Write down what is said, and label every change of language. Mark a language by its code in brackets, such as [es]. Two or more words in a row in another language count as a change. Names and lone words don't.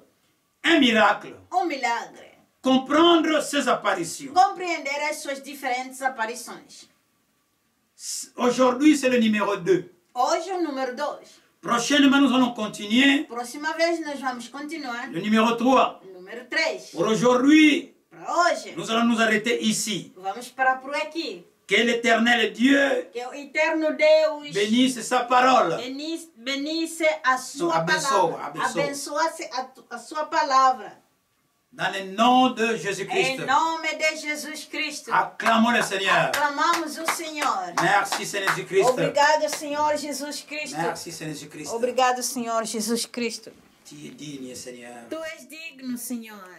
[fr] Un miracle. [pt] Um milagre. [fr] Comprendre ses apparitions. [pt] Compreender as suas diferentes aparições. [fr] Aujourd'hui, c'est le numéro 2. [pt] Hoje, o número 2. [fr] Prochainement, nous allons continuer [pt] Próxima vez, nós vamos continuar. [fr] le numéro 3. [pt] Número 3. [fr] Pour aujourd'hui, [pt] Para hoje, [fr] nous allons nous arrêter ici. [pt] vamos parar por aqui. [fr] Que l'Éternel Dieu [pt] Que o eterno Deus [fr] bénisse sa parole. [pt] benisse a sua Abençoa, palavra. abençoa. Abençoasse a sua palavra. [fr] Dans le nom de Jésus-Christ. [pt] Em nome de Jesus Cristo. [fr] Acclamons le Seigneur. [pt] Aclamamos o Senhor. [fr] Merci Seigneur Jésus-Christ. [pt] Obrigado, Senhor Jesus Cristo. [fr] Merci Seigneur Jésus-Christ. [pt] Obrigado, Senhor Jesus Cristo. [fr] Tu es digne, Seigneur. [pt] Tu és digno, Senhor.